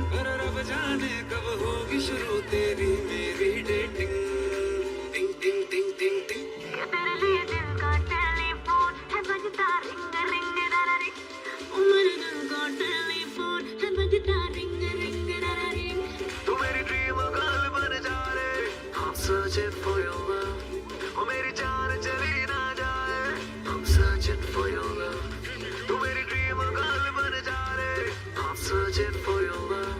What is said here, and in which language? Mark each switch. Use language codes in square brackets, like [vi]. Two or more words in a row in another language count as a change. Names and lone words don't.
[hi] अरे रब जाने कब होगी शुरू तेरी मेरी डेटिंग। टिंग टिंग टिंग टिंग टिंग। तेरे लिए दिल का टेलीफोन है बजता [en] ring ring [hi] डरा रिंग। मेरे दिल का टेलीफोन है बजता [en] ring ring [hi] डरा रिंग। तू मेरी [en] dream girl [hi] बन जा रे, [en] I'm searching for your love। [hi] ओ मेरी जान चली ना जाए, [en] I'm searching for your love। [hi] तू मेरी [en] dream girl [hi] बन जा रे, [en] I'm searching for your love।